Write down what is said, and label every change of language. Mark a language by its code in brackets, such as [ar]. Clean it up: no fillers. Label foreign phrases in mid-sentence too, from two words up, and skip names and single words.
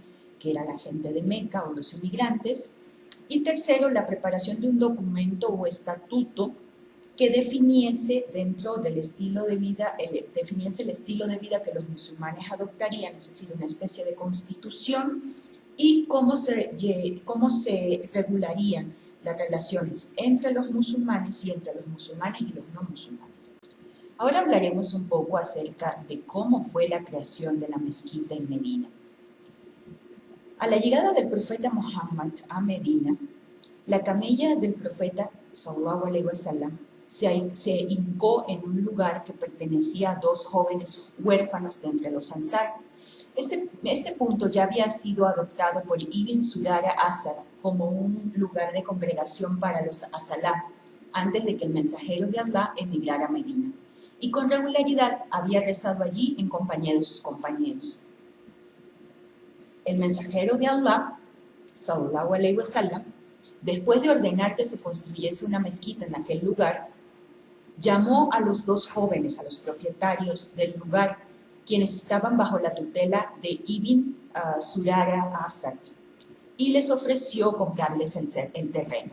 [es] que era la gente de Meca o los emigrantes; y tercero, la preparación de un documento o estatuto que definiese dentro del estilo de vida, definiese el estilo de vida que los musulmanes adoptarían, es decir, una especie de constitución, y cómo se regularían las relaciones entre los musulmanes y entre los musulmanes y los no musulmanes. Ahora hablaremos un poco acerca de cómo fue la creación de la mezquita en Medina. A la llegada del profeta Muhammad a Medina, la camella del profeta [ar] صلى الله عليه وسلم [es] se hincó en un lugar que pertenecía a dos jóvenes huérfanos de entre los ansar. Este punto ya había sido adoptado por Ibn Surara Asad como un lugar de congregación para los asalá, antes de que el mensajero de Allah emigrara a Medina, y con regularidad había rezado allí en compañía de sus compañeros. El mensajero de Allah, [ar] صلى الله عليه وسلم, [es] después de ordenar que se construyese una mezquita en aquel lugar, llamó a los dos jóvenes, a los propietarios del lugar, quienes estaban bajo la tutela de Ibn Surara Asad, y les ofreció comprarles el terreno.